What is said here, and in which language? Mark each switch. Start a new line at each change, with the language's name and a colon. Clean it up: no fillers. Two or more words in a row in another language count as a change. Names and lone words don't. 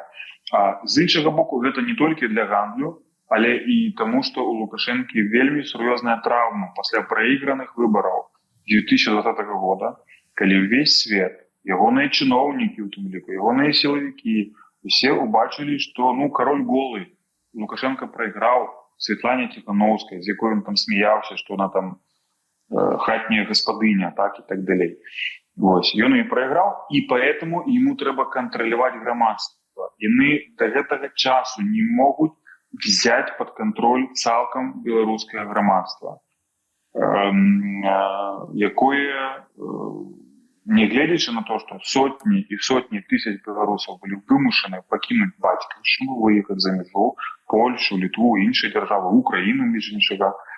Belarusian: З іншага боку, гэта не толькі для гандлю, але і таму, што у Лукашэнкі вельмі сур'ёзная траўма пасля праіграных выбараў 2020 года, калі ўвесь свет, ягоныя чыноўнікі, у тым ліку, ягоныя сілавікі, усе ўбачылі, што кароль голы. Лукашенко прайграў Светлане Тихановскай, з якой ён там смяяўся, што она там хатняя гаспадыня, так і так далей. Вось, ён і прайграў, і
Russian: поэтому ему
Belarusian: трэба кантраляваць грамадства. Яны да гэтага часу не могуць
Russian: взять под контроль
Belarusian: цалкам беларускае грамадства, якое, нягледзячы на то, што сотні і сотні тысяч беларусаў былі вымушаны пакінуць бацькаўшчыну, выехаць за мяжу, Польшу, Літву, іншыя дзяржавы, Украіну, між іншага,